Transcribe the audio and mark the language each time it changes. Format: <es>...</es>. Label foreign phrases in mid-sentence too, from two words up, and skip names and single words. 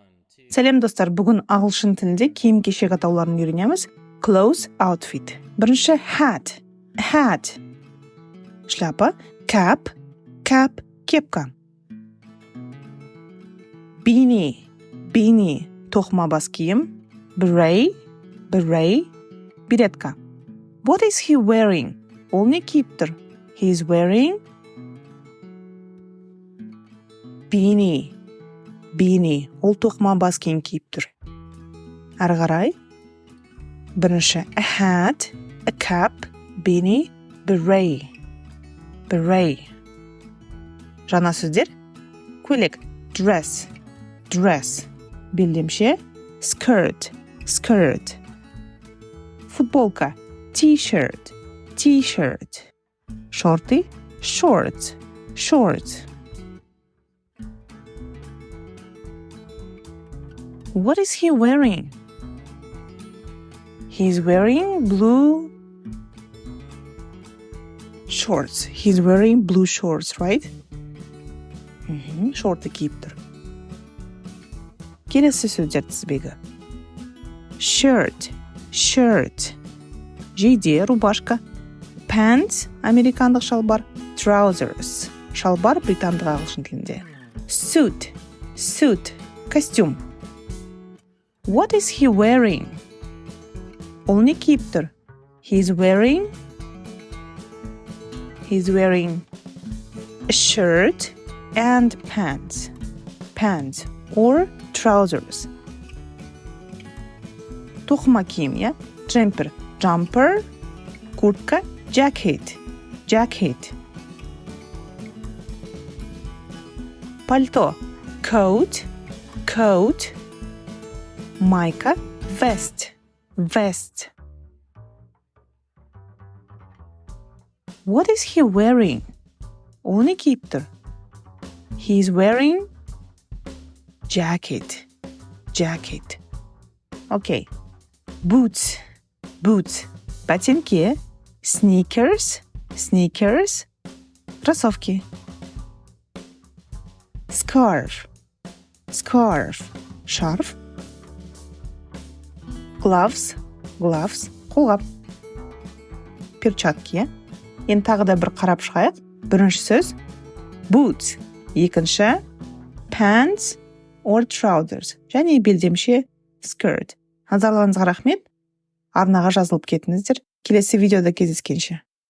<kk>Сәлем достар, бүгін ағылшын тілінде киім-кешек атауларын үйренеміз.</kk> <en>Clothes, outfit. Бірінші hat, hat.</en> <ru>Шляпа,</ru> <en>cap, cap,</en> <ru>кепка.</ru> <en>Beanie, beanie,</en> <kk>тоқма бас киім.</kk> <en>Beret, beret, беретка. What is he wearing?</en> <kk>Ол не киіп тұр?</kk> <en>He is wearing beanie. Beanie.</en> <kk>Ол тоқма бас киім киіп тұр. Әрі қарай.</kk> <en>Бірінші a hat, a cap, beanie, beret. Beret.</en> <kk>Жаңа сөздер.</kk> <en>Көйлек. Dress. Dress. Белдемше. Skirt. Skirt.</en> <kk>Футболка. T-shirt. T-shirt. Шорты.</kk> <en>Shorts. Shorts. What is he wearing? He's wearing blue shorts. He's wearing blue shorts, right?</en> <kk>Шорты киіп тұр. Келесі сөздер тізбегі.</kk> <en>Shirt, shirt.</en> <kk>Жейде, рубашка. Pants, американдық шалбар. Trousers, шалбар британдық ағылшын тілінде.</kk> <en>Suit, suit, костюм. What is he wearing?</en> <kk>Ол не киіп тұр?</kk> <en>He's wearing a shirt and pants. Pants or trousers.</en> <kk>Тоқма киім, я?</kk> <en>Jumper, jumper, куртка, jacket, jacket.</en> <ru>Пальто,</ru> <en>coat, coat. Майка, vest, vest. What is he wearing?</en> <kk>Ол не киіп тұр?</kk> <en>He's wearing jacket, jacket. Okay. Boots, boots. Ботинки. Sneakers, sneakers. Кроссовки. Scarf, scarf. Шарф. Gloves, gloves. Қолғап.</en> <ru>Перчатки.</ru> <kk>Енді тағы да бір қарап шығайық. Бірінші сөз boots. Екінші</kk> <en>pants or trousers.</en> <kk>Және белдемше skirt. Назарларыңызға рахмет. Арнаға жазылып кетіңіздер. Келесі видеода кездескенше.</kk>